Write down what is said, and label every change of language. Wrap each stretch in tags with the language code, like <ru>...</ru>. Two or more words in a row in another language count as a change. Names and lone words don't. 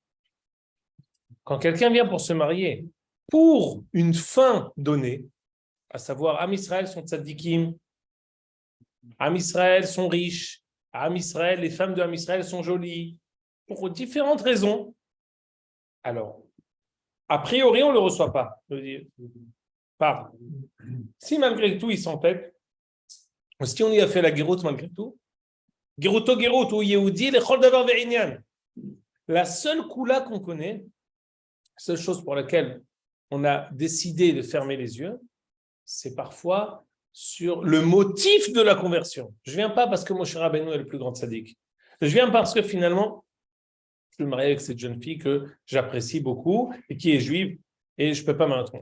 <fr>Quand quelqu'un vient pour se marier pour une fin donnée, à savoir Am Israël sont tzadikim, Am Israël sont riches, Am Israël, les femmes de Am Israël sont jolies, pour différentes raisons, alors, a priori, on ne le reçoit pas. Je veux dire. Pas. Si malgré tout, il s'entête, si on y a fait la guéroute malgré tout,</fr> <he>גרותו גרות והוא יהודי,</he> <fr>les</fr> <he>כל דבר ועניין.</he> <fr>La seule koula qu'on connaît, la seule chose pour laquelle on a décidé de fermer les yeux, c'est parfois sur le motif de la conversion. Je ne viens pas parce que Moshe Rabbeinu est le plus grand tzaddik. Je viens parce que finalement, je me marie avec cette jeune fille que j'apprécie beaucoup et qui est juive et je ne peux pas m'attendre.</fr>